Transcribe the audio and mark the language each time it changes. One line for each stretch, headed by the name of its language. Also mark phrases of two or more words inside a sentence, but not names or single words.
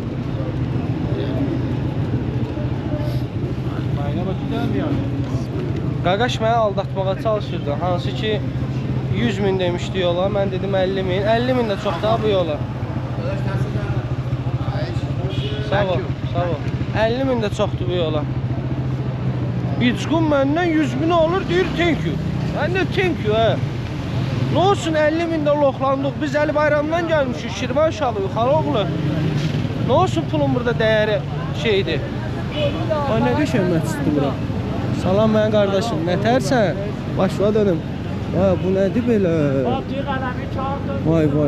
Azerbaijani: Qaqaş məni aldatmağa çalışırdı. Hansı ki 100 min demişdi yola. Mən dedim 50 min. 50 min də çox daha bu yola. Sağ ol. 50 min də çoxdur bu yola. İçqun məndən 100 min olur, deyir
English: thank you.
Azerbaijani: Mən də
English: thank you
Azerbaijani: hə. Nə olsun 50 min də loxlandıq. Biz Əli Bayramdan gəlmişik, Şirvan uşağıyıq, xaloğlu. Nə olsun pulun burada dəyəri şeydir. Ay nə qəşəng məsciddir bura. Salam mənim qardaşım, nətərsən? Başva dönüm. Bu nədir belə? Vay.